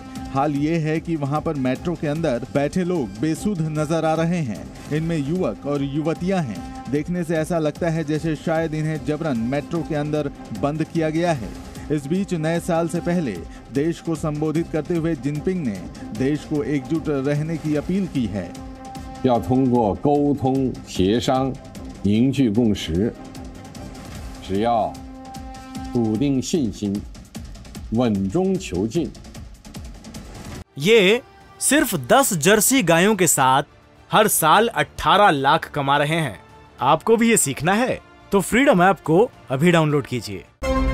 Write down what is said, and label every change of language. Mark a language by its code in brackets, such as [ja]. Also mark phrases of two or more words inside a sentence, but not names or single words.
[hi] हाल ये है कि वहां पर मेट्रो के अंदर बैठे लोग बेसुध नजर आ रहे हैं। इनमें युवक और युवतियां हैं। देखने से ऐसा लगता है जैसे शायद इन्हें जबरन मेट्रो के अंदर बंद किया गया है। इस बीच नए साल से पहले देश को संबोधित करते हुए जिनपिंग ने देश को एकजुट रहने की अपील की है। [zh] 要通过沟通协商凝聚共识，只要笃定信心，稳中求进。 [hi] ये सिर्फ 10 जर्सी गायों के साथ हर साल 18 लाख कमा रहे हैं। आपको भी ये सीखना है तो फ्रीडम ऐप को अभी डाउनलोड कीजिए।